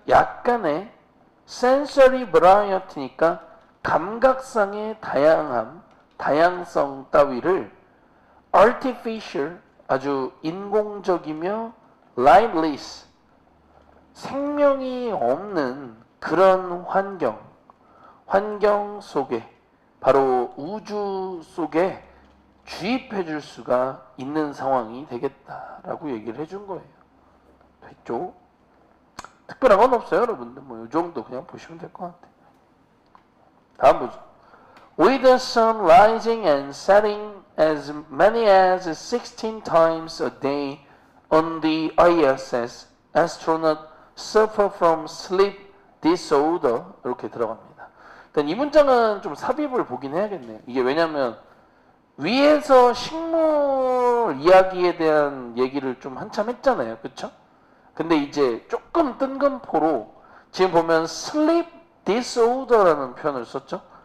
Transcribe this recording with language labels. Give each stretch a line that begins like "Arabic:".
Korean: 약간의 sensory variety니까 감각상의 다양성 따위를 artificial, 아주 인공적이며 lifeless, 생명이 없는 그런 환경 속에, 바로 우주 속에 주입해 줄 수가 있는 상황이 되겠다라고 얘기를 해준 거예요. 됐죠? 특별한 건 없어요, 여러분들. 뭐 이 정도 그냥 보시면 될 것 같아요. 다음 보죠.
English: With the sun rising and setting as many as 16 times a day on the ISS, astronauts suffer from sleep disorder.
Korean: 이렇게 들어갑니다. 일단 이 문장은 좀 삽입을 보긴 해야겠네요. 이게 왜냐면 위에서 식물 이야기에 대한 얘기를 좀 한참 했잖아요. 그쵸? 근데 이제 조금 뜬금포로 지금 보면 sleep disorder라는 표현을 썼죠.